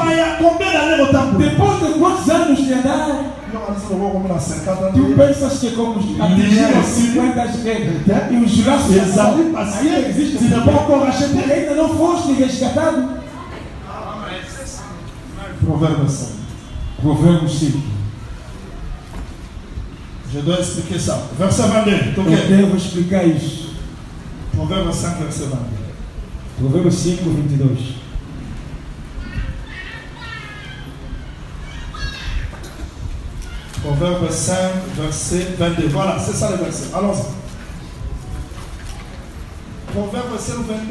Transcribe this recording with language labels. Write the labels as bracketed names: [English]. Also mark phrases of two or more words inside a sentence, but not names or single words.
[Portuguese] Depois de quantos anos de andar? Tu pensas que como atingiram 50 e os laços ainda existem, ainda não foste resgatado? Provérbios 5. [French] Je dois expliquer ça. Verset 22. [Portuguese] Eu devo explicar isso. [French] Proverbe 5, verset 22. [Portuguese] Provérbios 5, 22. [French] Proverbe 5, verset 22. Voilà, c'est ça le verset. Allons-y. Proverbe 5, 22.